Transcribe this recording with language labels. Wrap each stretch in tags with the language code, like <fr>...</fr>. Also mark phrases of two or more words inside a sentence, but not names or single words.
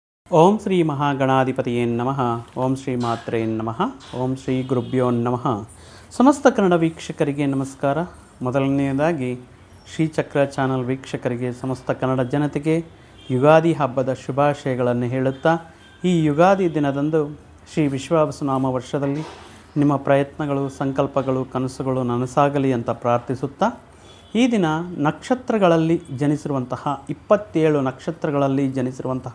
<sa>ಓಂ ಶ್ರೀ ಮಹಾಗಣಾಧಿಪತಿಯೇ ನಮಃ. ಓಂ ಶ್ರೀ ಮಾತ್ರೇ ನಮಃ. ಓಂ ಶ್ರೀ ಗುರುಭ್ಯೋ ನಮಃ.</sa> <kn>ಸಮಸ್ತ ಕನ್ನಡ ವೀಕ್ಷಕರಿಗೆ ನಮಸ್ಕಾರ. ಮೊದಲನೆಯದಾಗಿ ಶ್ರೀಚಕ್ರ ಚಾನಲ್ ವೀಕ್ಷಕರಿಗೆ, ಸಮಸ್ತ ಕನ್ನಡ ಜನತೆಗೆ ಯುಗಾದಿ ಹಬ್ಬದ ಶುಭಾಶಯಗಳನ್ನು ಹೇಳುತ್ತಾ, ಈ ಯುಗಾದಿ ದಿನದಂದು ಶ್ರೀ ವಿಶ್ವಾವಸುನಾಮ ವರ್ಷದಲ್ಲಿ ನಿಮ್ಮ ಪ್ರಯತ್ನಗಳು, ಸಂಕಲ್ಪಗಳು, ಕನಸುಗಳು ನನಸಾಗಲಿ ಅಂತ ಪ್ರಾರ್ಥಿಸುತ್ತಾ, ಈ ದಿನ ನಕ್ಷತ್ರಗಳಲ್ಲಿ ಜನಿಸಿರುವಂತಹ 27 ನಕ್ಷತ್ರಗಳಲ್ಲಿ ಜನಿಸಿರುವಂತಹ</kn>